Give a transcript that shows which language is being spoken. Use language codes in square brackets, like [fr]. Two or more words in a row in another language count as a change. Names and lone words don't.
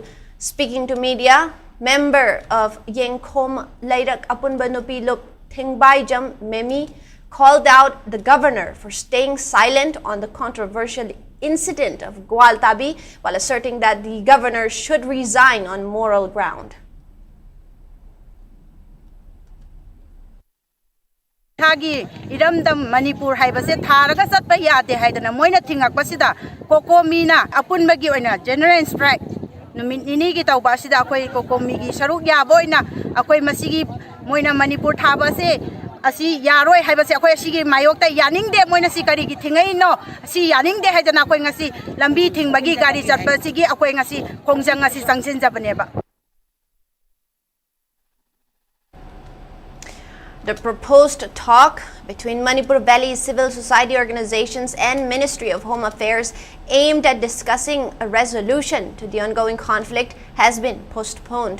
[en] Speaking to media, member of Yengkhom Lairak Apunbanupi Lup Thingbaijam Memi called out the governor for staying silent on the controversial incident of Gualtabi, while asserting that the governor should resign on moral ground. [mni] Thagi iramdam Manipur haibase tharaga satpa yate haidana moina thingakpasida COCOMI na apunbagi oina [en] general strike [mni] numit nini gi tawbasida akoi COCOMI gi saruk yaboina akoi masigi moina Manipur thabase asi yaroi haibase akoi asigi mayokta yaningde moina si kari gi thingai no si yaningde haidana akoi ngasi lambi thingbagi gari chatpasigi akoi ngasi khongjang ngasi sangsin jabaneba. [en] The proposed talk between Manipur Valley civil society organizations and Ministry of Home Affairs aimed at discussing a resolution to the ongoing conflict has been postponed.